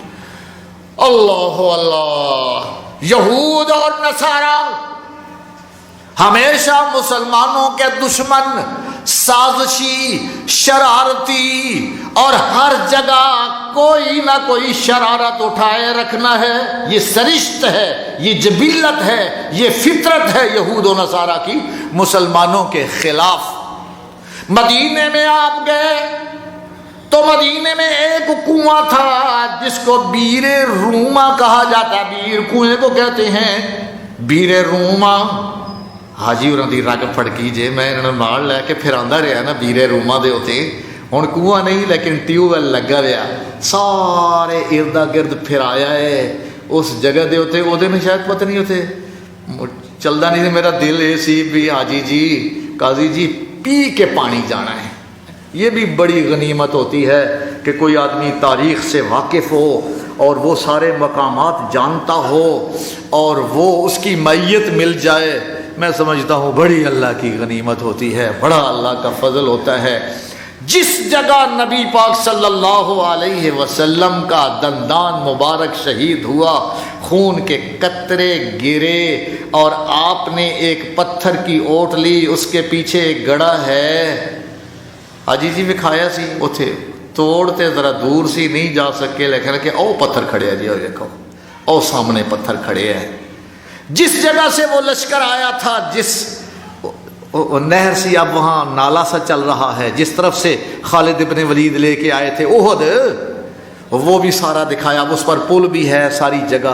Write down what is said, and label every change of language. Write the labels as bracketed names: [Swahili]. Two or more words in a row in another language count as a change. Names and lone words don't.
[Urdu] اللہ اللہ، یہود اور نصارا ہمیشہ مسلمانوں کے دشمن، سازشی، شرارتی، اور ہر جگہ کوئی نہ کوئی شرارت اٹھائے رکھنا ہے، یہ سرشت ہے، یہ جبلت ہے، یہ فطرت ہے یہود و نصارا کی مسلمانوں کے خلاف۔ مدینے میں آپ گئے تو مدینے میں ایک کنواں تھا جس کو بیر روما کہا جاتا ہے، بیر کنویں کو کہتے ہیں بیر روما۔ [Punjabi] حاجی ہوراں دی رگ پھڑکی جے، میں انہاں نال لے کے پھر آندا رہا نا بیر روما دے اوتے، ہن کنواں نہیں لیکن ٹیوب ویل لگا ہوا، سارے اردا گرد پھر آیا ہے اس جگہ دے اوتے، او دے میں شاید پتہ نہیں اوتے چلدا نہیں، میرا دل اے سی بھی حاجی جی، قاضی جی پی کے پانی جانا ہے۔ [Urdu] یہ بھی بڑی غنیمت ہوتی ہے کہ کوئی آدمی تاریخ سے واقف ہو اور وہ سارے مقامات جانتا ہو اور وہ اس کی معیت مل جائے میں سمجھتا ہوں بڑی اللہ کی غنیمت ہوتی ہے، بڑا اللہ کا فضل ہوتا ہے۔ جس جگہ نبی پاک [Arabic] صلی اللہ علیہ وسلم [Urdu] کا دندان مبارک شہید ہوا، خون کے قطرے گرے اور آپ نے ایک پتھر کی اوٹ لی، اس کے پیچھے ایک گڑھا ہے، [Punjabi] حاجی جی وکھایا سی اتھے توڑتے ذرا دور سی نہیں جا سکے، [Urdu] لیکن کہ او پتھر کھڑے ہیں جی، اور دیکھو او سامنے پتھر کھڑے ہیں۔ جس جگہ سے وہ لشکر آیا تھا، جس نہر سی اب وہاں نالا سا چل رہا ہے، جس طرف سے خالد ابن ولید لے کے آئے تھے احد، وہ بھی سارا دکھایا، اس پر پل بھی ہے، ساری جگہ۔